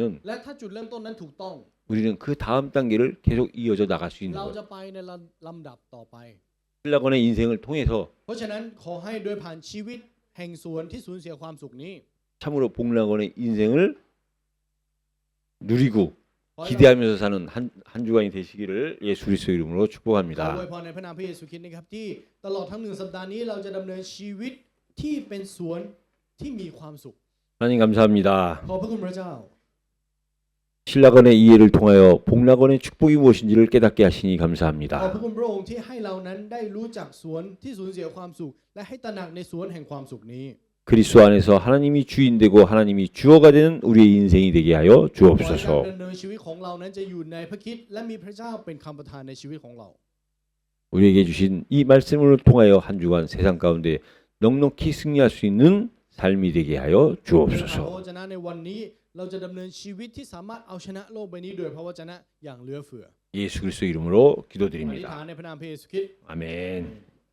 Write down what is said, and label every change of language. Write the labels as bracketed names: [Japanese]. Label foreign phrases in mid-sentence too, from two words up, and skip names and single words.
[Thai] และถ้าจุดเริ่มต้นนั้นถูกต้อง [Korean] 우리는 그 다음 단계를 계속 이어져 나갈 수 있는 [Thai] เรา [Korean] 거예요. [Thai] จะไปในลำดับต่อไป [Korean] 신라건의 인생을 통해서 [Thai] เพราะฉะนั้นขอให้โดยผ่านชีวิตแห่งสวนที่สูญเสียความสุขนี้ [Korean] 참으로 복락원의 인생을 누리고 [Thai] ขอให้เรา [Korean] 기대하면서 사는 한 주간이 되시기를 예수 그리스도 이름으로 [Thai] ขออวย [Korean] 축복합니다. [Thai] พรในพระนามพระเยซูคริสต์นะครับที่ตลอดทั้ง1 สัปดาห์นี้เราจะดำเนินชีวิตที่เป็นสวนที่มีความสุข [Korean] 하나님 감사합니다. [Thai] ขอบพระคุณพระเจ้า [Korean] 신라건의 이해를 통하여 복락원의 축복이 무엇인지를 깨닫게 하시니 [Thai] ขอบพระ [Korean] 감사합니다. [Thai] คุณพระองค์ที่ให้เรานั้นได้รู้จักสวนที่สูญเสียความสุข และให้ตระหนักในสวนแห่งความสุขนี้ [Korean] 그리스도 안에서 하나님이 주인 되고 하나님이 주어가 되는 우리의 인생이 되게 하여 [Thai] ขอให้การ [Korean] 주옵소서. [Thai] ดำเนินชีวิตของเรานั้นจะอยู่ในพระคริสต์และมีพระเจ้าเป็นคำประทานในชีวิตของเรา [Korean] 우리에게 주신 이 말씀을 통하여 한 주간 세상 가운데 넉넉히 승리할 수 있는 삶이 되게 하여 [Thai] พระ [Korean] 주옵소서. [Thai] วจนะในวันนี้เราจะดำเนินชีวิตที่สามารถเอาชนะโลกใบนี้โดยพระวจนะอย่างเหลือเฟือ [Korean] 예수 그리스도 이름으로 [Thai] อธิษ [Korean] 기도드립니다. [Thai] ฐานในพระนามพระเยซูคริสต์ [Korean] 아멘.